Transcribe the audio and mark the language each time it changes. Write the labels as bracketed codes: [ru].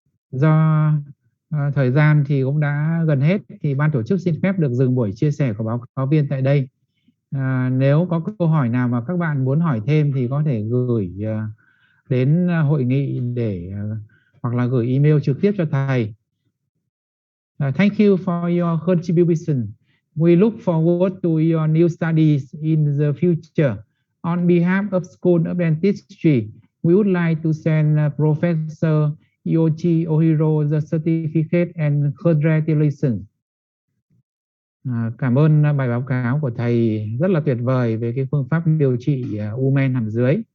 [vi] Do thời gian thì cũng đã gần hết, thì ban tổ chức xin phép được dừng buổi chia sẻ của báo cáo viên tại đây. Nếu có câu hỏi nào mà các bạn muốn hỏi thêm thì có thể gửi đến hội nghị hoặc là gửi email trực tiếp cho thầy. [en] Thank you for your contribution. We look forward to your new studies in the future. On behalf of School of Dentistry, we would like to send Professor Yoichi Ohiro the certificate and congratulations. [vi] Cảm ơn bài báo cáo của thầy rất là tuyệt vời về cái phương pháp điều trị u men hàm dưới.